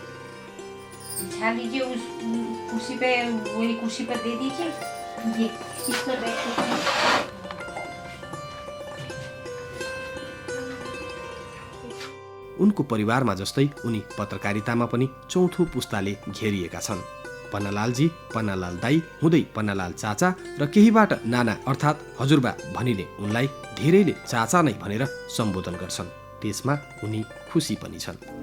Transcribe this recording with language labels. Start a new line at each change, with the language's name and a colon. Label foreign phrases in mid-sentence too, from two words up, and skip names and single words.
Hindi: बिछा लीजिए उस कुर्सी पे, वही कुर्सी पर दे दीजिए। ये इस पर बैठ के
Nepali: उनको परिवारमा जस्तै उनी पत्रकारितामा पनि चौथो पुस्ताले घेरिएका छन्। पन्नालालजी, पन्नालाल दाई हुँदै पन्नालाल चाचा र केहीबाट नाना अर्थात् हजुरबा भनिने उनलाई धेरैले चाचा नै भनेर सम्बोधन गर्छन्। त्यसमा उनी खुसी पनि छन्।